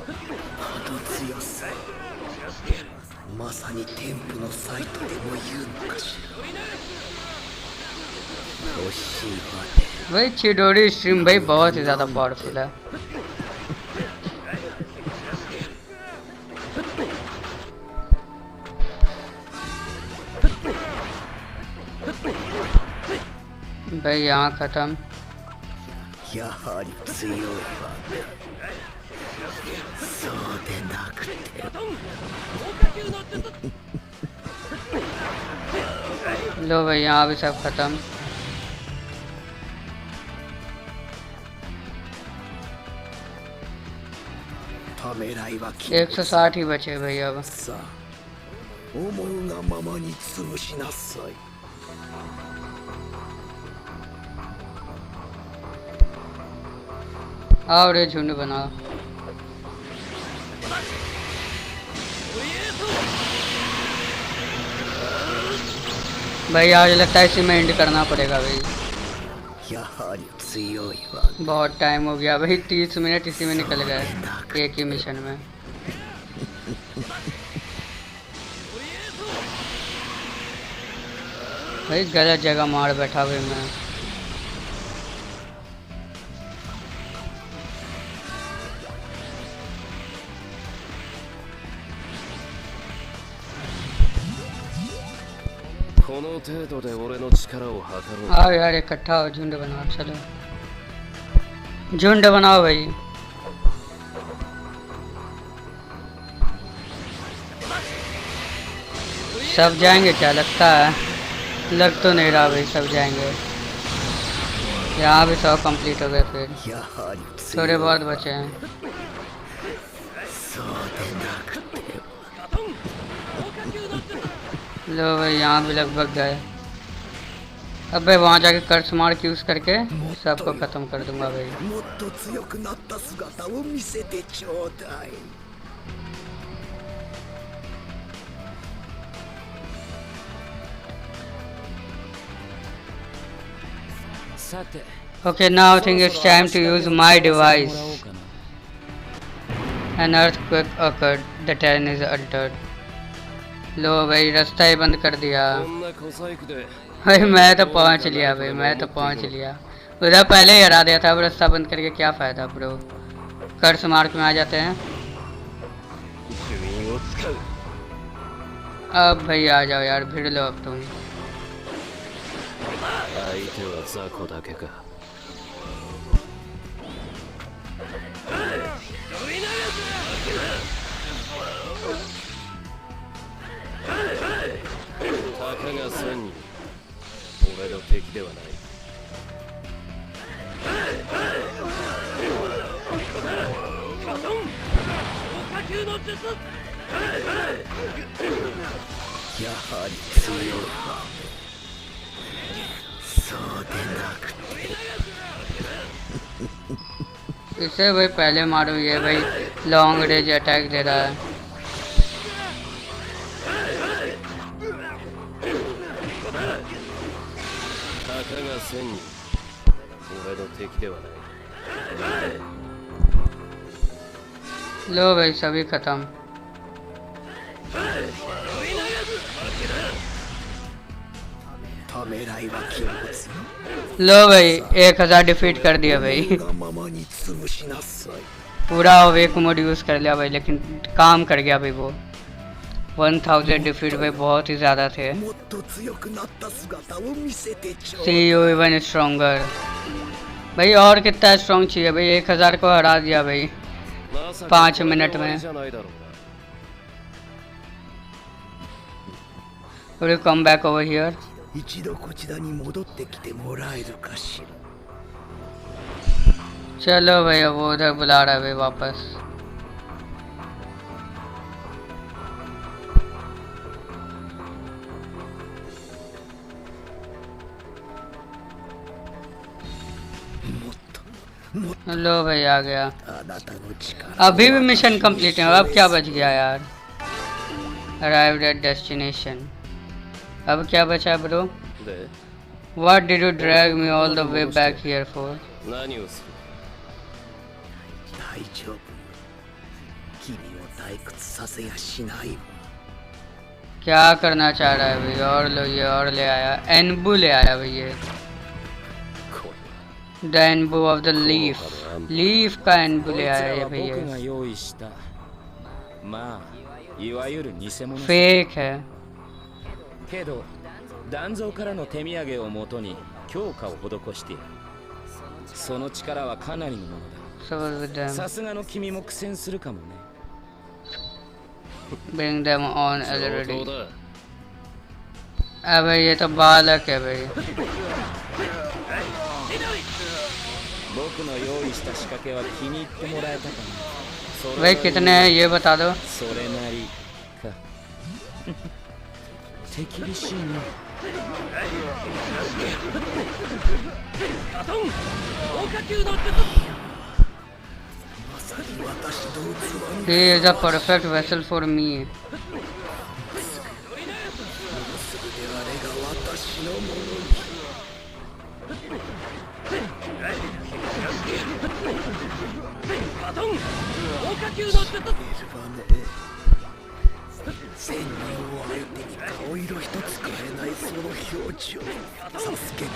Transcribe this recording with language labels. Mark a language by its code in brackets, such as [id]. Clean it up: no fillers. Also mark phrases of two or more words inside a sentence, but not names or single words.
[ja] あの強さまさに天賦のサイトでも言うのかしら。欲しいわね。 [hi] भाई चिडोरी स्ट्रीम भाई बहुत ही ज़्यादा पावरफुल है। भाई यहाँ ख़त्म। [ja] やはり強いわね。そうでなくて [hi] लो भाई यहाँ भी सब ख़त्म। [ja] ためらいはき [hi] 160 ही बचे भाई अब। [ja] さあ思うがままに潰しなさい。 [hi] और ये झुंड बनाओ। भाई आज लगता है इसी में एंड करना पड़ेगा भाई, やはり強いわ。 बहुत टाइम हो गया भाई, 30 मिनट इसी में निकल गए एक ही मिशन में। भाई गलत जगह मार बैठा भाई मैं। [ja] この程度で俺の力を測ろう。 [hi] आओ यार इकट्ठा हो, झुंड बनाओ। चलो झुंड बनाओ भाई। सब जाएंगे क्या लगता है? लग तो नहीं रहा भाई सब जाएंगे। यहाँ भी सब कंप्लीट हो गए, फिर [ja] やはり強い。 [hi] थोड़े बहुत बचे हैं। [ja] そうでなくて [hi] लो भाई यहाँ भी लगभग गए। अब भाई वहाँ जाके [en] curse mark use [hi] करके सबको खत्म कर दूंगा भाई। [ja] もっと強くなった姿を見せてちょうだい。さて [en] Okay, now I think it's time to use my device. [ja] もらおうかな。 [en] An earthquake occurred. The terrain is altered. [hi] लो भाई रास्ता ही बंद कर दिया। [ja] こんな小細工で [hi] भाई मैं तो पहुंच लिया भाई, मैं तो पहुंच लिया। उधर पहले ही हरा दिया था, अब रास्ता बंद करके क्या फायदा ब्रो। [en] curse mark [hi] में आ जाते हैं। [ja] 呪印を使う。 [hi] अब भाई आ जाओ यार, भिड़ लो अब तुम। [ja] 相手は雑魚だけか。たかが1000人、俺の敵ではない。やはり強いわ。そうでなくて [hi] इसे भाई पहले मारो, ये भाई [en] long range attack [hi] दे रहा है। [ja] たかが1000人、俺の敵ではない。 [hi] लो भाई सभी खत्म। लो भाई 1000 डिफीट कर दिया भाई। पूरा [en] wake mode use [hi] कर लिया भाई, लेकिन काम कर गया भाई वो। 1000 डिफीट भाई बहुत ही ज़्यादा थे। [en] See you even stronger। [hi] भाई और कितना स्ट्रॉन्ग चाहिए भाई, 1000 को हरा दिया भाई 5 मिनट में। [en] Will you come back over here? [ja] 一度こちらに戻ってきてもらえるかしら。 [hi] चलो भाई अब वो उधर बुला रहा है भाई वापस। लो भाई आ गया। [ja] あなたの力 [hi] अभी भी [en] mission complete [hi] है, अब क्या बच गया यार। [en] Arrived at destination। [hi] अब क्या बचा ब्रो? [ja] で [en] What did you drag me all the way back here for? [ja] 何をする？大丈夫よ。君を退屈させやしないわ。 [hi] क्या करना चाह रहा है भाई? और लो ये और ले आया, एनबू ले आया भाई ये। [ja] こ [en] The Enbu of the Leaf, [hi] लीफ का एनबू ले आया ये [ja] 僕 [hi] भैया। [ja] が用意したまあいわゆる偽物さ [hi] फेक है। [ja] けど断蔵からの手土産をもとに強化を施しているその力はかなりのもの [en] So with [ja] だ [en] them, [ja] さすがの君も苦戦するかもね [en] bring them on [ja] 上 [en] already। [ja] 等だ。 [hi] अब ये तो बालक है भाई। [ja] 僕の用意した仕掛けは気に入ってもらえたかなそれ [hi] भाई [ja] なり [hi] कितने हैं ये बता दो। [ja] それなりか手厳しいな [en] He is a perfect vessel for me। [ja] あれが私のものに。千人を相手に顔色一つ変えないその表情、サスケか。